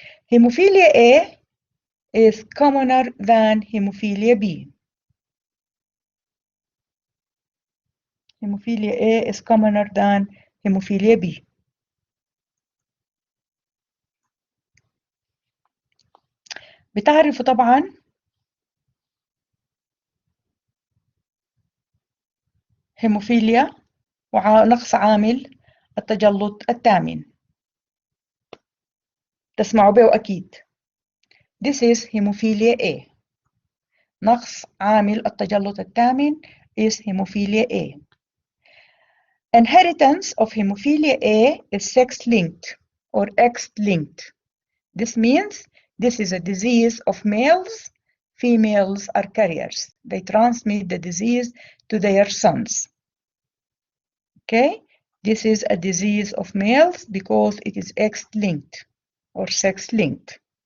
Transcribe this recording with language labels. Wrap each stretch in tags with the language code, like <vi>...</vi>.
<en>Hemophilia A is commoner than hemophilia B. Hemophilia A is commoner than hemophilia B.</en> <ar>بتعرفوا طبعا هيموفيليا ونقص عامل التجلط الثامن. تسمعوا به أكيد.</ar> <en>This is hemophilia A.</en> <ar>نقص عامل التجلط الثامن</ar> <en>is hemophilia A. Inheritance of hemophilia A is sex-linked or X-linked. This means this is a disease of males. Females are carriers. They transmit the disease to their sons. Okay, this is a disease of males because it is X-linked or sex-linked.</en>